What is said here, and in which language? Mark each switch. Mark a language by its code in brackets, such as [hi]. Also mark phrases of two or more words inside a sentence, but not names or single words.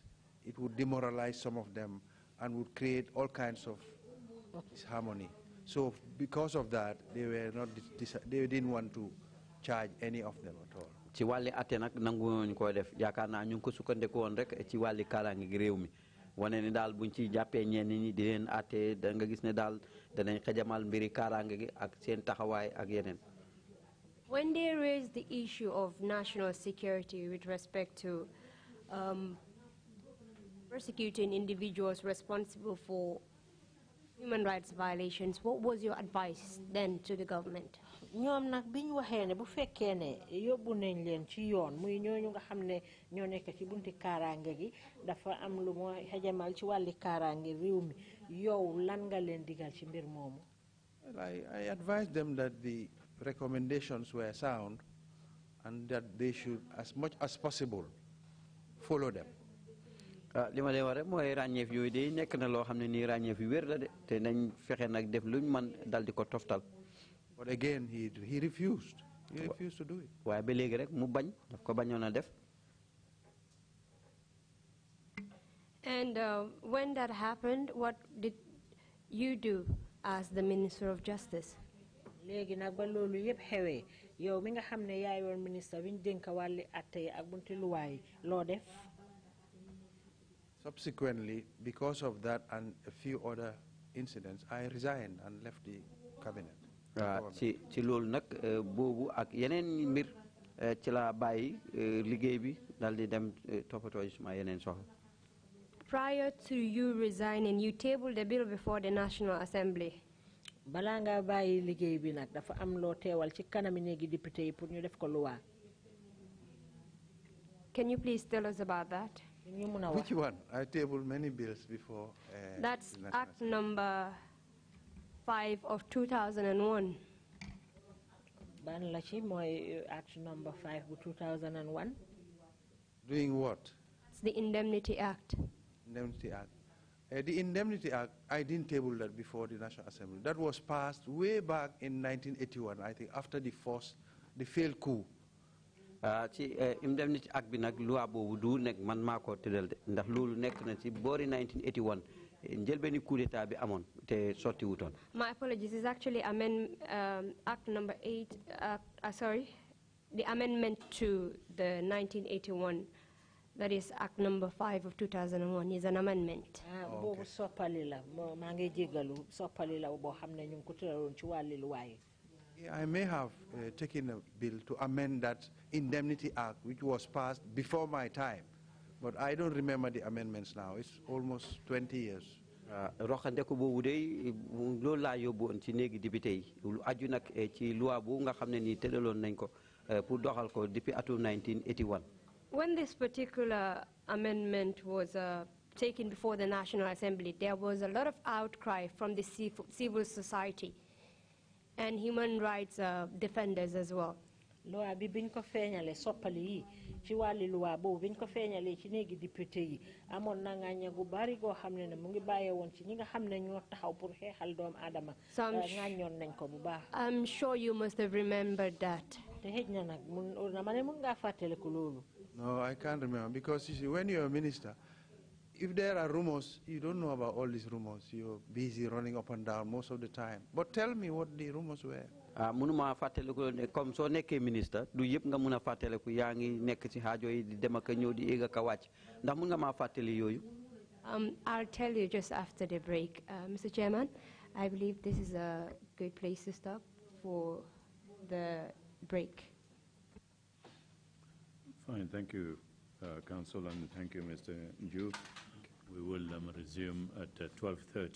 [en] It would demoralize some of them and would create all kinds of disharmony. So because of that, they didn't want to charge any of them at all. [wo] Ci walli atté nak nangu ñu ko def yakarna ñu ko sukkandiko won rek ci walli karangi gi réew mi woné ni dal buñ ci jappé ñen ñi di len atté da nga gis né dal dañay xajamal mbiri karangi gi ak seen taxaway ak yenen. [en] When they raised the issue of national security with respect to persecuting individuals responsible for human rights violations, what was your advice then to the government? [wo] ñoom nag biñ waxee ne bu fekkee ne yóbbu nañ leen ci yoon muy ñooñu nga xam ne ñoo nekk ci bunti kaaraange gi dafa am lu moo xajamal ci wàlli kaaraange réew mi yow lan nga leen digal ci mbir moomu. [en] I advised them that the recommendations were sound and that they should, as much as possible, follow them. [wo] li ma leen wax rek mooy ràññeef yooyu de nekk na loo xam ne nii ràññeef yu wér la de te nañ fexe nag def luñ man dal di ko toftal. [en] But again, he refused. He refused to do it. [wo] waaye ba léegi rek mu bañ daf ko bañoon a def. [en] And when that happened, what did you do as the Minister of Justice? [wo] léegi nag ba loolu yëpp xewee yow mi nga xam ne yaay woon ministre bi ñu dénk wàlli atte yi ak bunti luwaay loo def. [en] Subsequently, because of that and a few other incidents, I resigned and left the cabinet. [wo] ci loolu nag boobu ak yeneen mbir ci la bàyyi liggéey bi dal di dem toppatoo suma yeneen soxla. [en] Prior to you resigning, you tabled the bill before the National Assembly. [wo] balaa nga bàyyi liggéey bi nag dafa am loo teewal ci kanami néegi député yi pour ñu def ko luwaa. [en] Can you please tell us about that? Which one? I tabled many bills before. That's Act number 5 of 2001. [wo] Ban la ci mooy Act number 5 of 2001. [en] Doing what? It's the Indemnity Act. Indemnity Act. The Indemnity Act, I didn't table that before the National Assembly. That was passed way back in 1981, I think, after the failed coup. [wo] ci Indemnity Act bi nag loi boobu du nekk man maa ko tëral de ndax loolu nekk na ci boori 1981 njëlbeeni coup d'état bi amoon te sotti wutoon. [en] My apologies. It's actually Act number 8. The amendment to the 1981. That is Act number 5 of 2001 is an amendment. [wo] boobu soppali la maa ngi jégalu soppali la boo xam ne ñu ngi ko tëraloon ci wàlli luwaay. [en] I may have taken a bill to amend that Indemnity Act, which was passed before my time, but I don't remember the amendments now. It's almost 20 years. [wo] roxandeku boobu de loolu laa yóbbuwoon ci néegi député yi lu aju nag ci loi bu nga xam ne nii tëraloon nañ ko pour doxal ko depuis atum 1981. [en] When this particular amendment was taken before the National Assembly, there was a lot of outcry from the civil society and human rights defenders as well. [wo] loi bi biñ ko feeñale soppali yi ci wàlli loi boobu biñ ko feeñale ci néegi député yi amoon na ngaañe gu bari goo xam ne mu ngi bàyyee woon ci ñi nga xam ne ñoo taxaw pour xeexal doomu aadama ngaañoon nañ ko bu baax. [en] I'm sure you must have remembered that. [wo] te xëj na nag mun ngaa fàttale ko loolu. [en] No, I can't remember, because you see, when you're a minister, if there are rumors, you don't know about all these rumors. You're busy running up and down most of the time. But tell me what the rumors were. [wo] Munuma fàttaliku ne comme soo nekkee ministre du yëpp nga mun a fàttaliku yaa ngi nekk ci xaajo yi di dem ak ñëw di éeg ak a wàcc ndax mun nga maa fàttali yooyu. [en] I'll tell you just after the break. Mr. Chairman, I believe this is a good place to stop for the break. Fine, thank you, Council, and thank you, Mr. Joof. We will resume at 12:30.